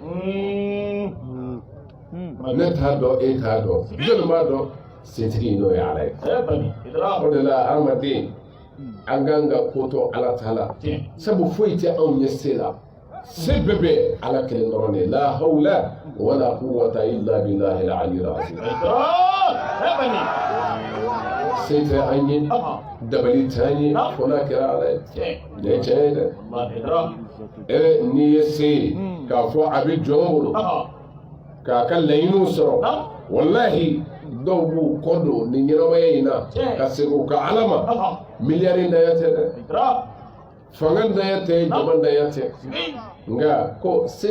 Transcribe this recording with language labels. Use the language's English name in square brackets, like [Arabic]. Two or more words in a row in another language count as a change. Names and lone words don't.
[Bambara] ne t'a dɔn e t'a dɔn jɔnni b'a dɔn setigi n'o ye ala ye o de la adamaden an kan ka ko to ala ta la sabu foyi tɛ anw ɲɛ se la se bɛɛ bɛ ala kelen dɔrɔn de la [Arabic] حول ولا قوة إلا بالله العلي العظيم [Bambara] se tɛ an ye dabali t'an ye fo n'a kɛra ala ye nin ye tiɲɛ ye dɛ n'i ye se ye k'a fɔ a bɛ jɔn bolo k'a ka laɲiniw sɔrɔ wallahi dɔw b'u kɔ don nin ɲɛnamaya in na ka segin u ka ala ma miliyari ntanya tɛ dɛ fanga ntanya tɛ jama ntanya tɛ nka ko se